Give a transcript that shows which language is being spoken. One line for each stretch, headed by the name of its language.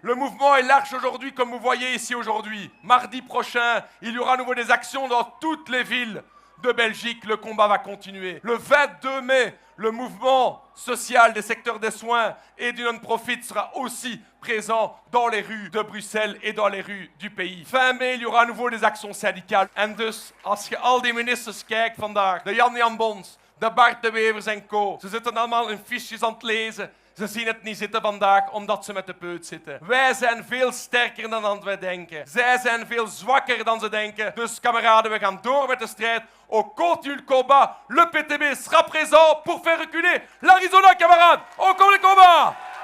French: Le mouvement est large aujourd'hui, comme vous voyez ici aujourd'hui. Mardi prochain, il y aura à nouveau des actions dans toutes les villes de Belgique. Le combat va continuer. Le 22 mai, le mouvement social des secteurs des soins et du non-profit sera aussi présent dans les rues de Bruxelles et dans les rues du pays. Fin mai, il y aura à nouveau des actions syndicales.
Dutch: En dus, als je al die ministers kijkt vandaag, de Jan Bons, de Bart de Wevers en co, ze zitten allemaal hun fiches aan het lezen. Ze zien het niet zitten vandaag omdat ze met de peut zitten. Wij zijn veel sterker dan wij denken. Zij zijn veel zwakker dan ze denken. Dus kameraden, we gaan door met de strijd.
French: On continue le combat. Le PTB sera présent pour faire reculer l'Arizona, camarades. On continue le combat.